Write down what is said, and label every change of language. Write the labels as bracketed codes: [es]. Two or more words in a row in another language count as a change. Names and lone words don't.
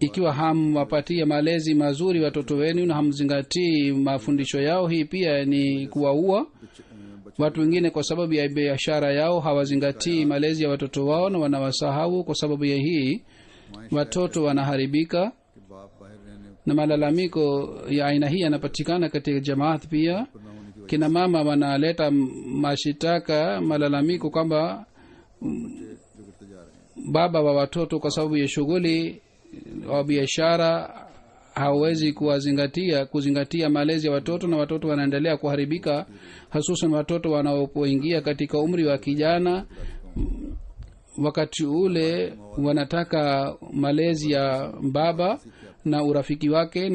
[sw] ikiwa hamwapatie malezi mazuri watoto wenu na hamzingatii mafundisho yao, hii pia ni kuwaua. Watu wengine kwa sababu ya biashara yao hawazingatii malezi ya watoto wao na wanawasahau. Kwa sababu ya hii watoto wanaharibika, [ur] کے باپ باہر رہنے [sw] na malalamiko ya aina hii yanapatikana katika jamaat pia. [ur] پر نہ ہونے کی [sw] Kina mama wanaleta mashitaka, malalamiko kwamba [ur] وجہ بگڑتے جا رہے ہیں. [sw] baba wa watoto kwa sababu ya shughuli au biashara hawezi kuzingatia malezi ya watoto, na watoto wanaendelea kuharibika, hususan watoto wanapoingia katika umri wa kijana. Wakati ule wanataka malezi ya baba na urafiki wake.